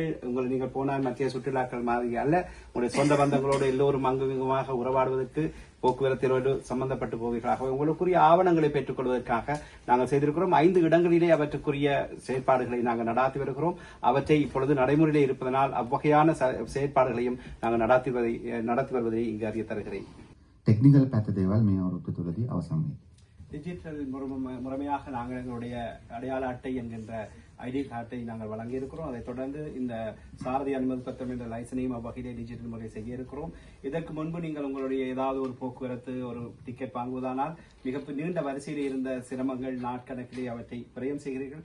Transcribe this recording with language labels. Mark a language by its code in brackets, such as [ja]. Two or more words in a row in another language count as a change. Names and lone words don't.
[ta] நீங்கள் போனால் மத்திய சுற்றுலாக்கள் மாதிரி அல்ல, உங்களுடைய சொந்த பந்தங்களோடு எல்லோரும் அங்குமாக உறவாடுவதற்கு போக்குவரத்திலோடு சம்பந்தப்பட்டு போவீர்களாக உங்களுக்குரிய ஆவணங்களை பெற்றுக் கொள்வதற்காக நாங்கள் செய்திருக்கிறோம். 5 இடங்களிலே அவற்றுக்குரிய செயற்பாடுகளை நாங்கள் நடாத்தி வருகிறோம். அவற்றை இப்பொழுது நடைமுறையிலே இருப்பதனால் அவ்வகையான செயற்பாடுகளையும் நாங்கள் நடத்தி வருவதை இங்கு அறிய தருகிறேன். [si] ටෙක්නිකල් පැත්ත දේවල් මේ අවුරුද්ද තුලදී අවසන් වෙයි. [ta] டிஜிட்டல் முறைமையாக நாங்கள் எங்களுடைய அடையாள அட்டை என்கின்ற [en] ID card [ta] நாங்கள் வழங்கியிருக்கிறோம். அதைத் தொடர்ந்து இந்த சாரதி அனுமதி பத்திரம் என்ற லைசனையும் அவ்வகையிலே டிஜிட்டல் முறை செய்ய இருக்கிறோம். இதற்கு முன்பு நீங்கள் உங்களுடைய ஏதாவது ஒரு போக்குவரத்து ஒரு டிக்கெட் வாங்குவதானால் மிக நீண்ட வரிசையில் இருந்த சிரமங்கள் நாட்கணக்கிலே அவற்றை விரயம் செய்கிறீர்கள்.